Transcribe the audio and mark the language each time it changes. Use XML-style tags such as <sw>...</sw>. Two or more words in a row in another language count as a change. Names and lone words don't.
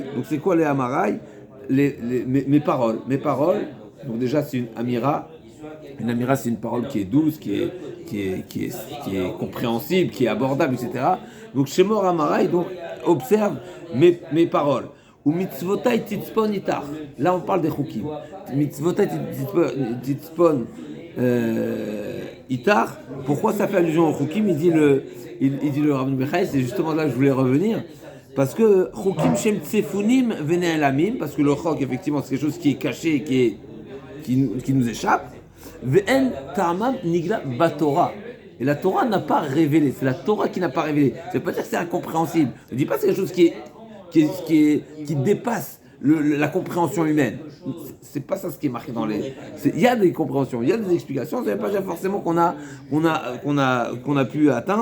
<fr>Donc c'est quoi les Amarai? Mes paroles. Donc déjà c'est une amira. Une amira, c'est une parole qui est douce, qui est compréhensible, qui est abordable, etc. Donc</fr> <he>שמור אמרי,</he> <fr>donc observe mes paroles.</fr> <he>ומצוותי תצפון אתך.</he> <fr>Là, on parle des chukim.</fr> <he>מצוותי תצפון אתך.</he> <fr>Pourquoi ça fait allusion aux chukim? Il dit le Rabbeinu Bechaye, c'est justement là que je voulais revenir. Parce que</fr> <he>חוקים שהם צפונים ונעלמים,</he> <fr>parce que le chok, effectivement, c'est quelque chose qui est caché, qui nous échappe.</fr> <he>ואין טעמם נגלה בתורה.</he> <fr>Et la Torah n'a pas révélé. C'est la Torah qui n'a pas révélé. Ça ne veut pas dire que c'est incompréhensible. Je ne dis pas que c'est quelque chose qui dépasse la compréhension humaine. C'est pas ça ce qui est marqué dans les. Il y a des compréhensions, il y a des explications. Ça ne veut pas dire forcément qu'on a pu atteindre.</fr>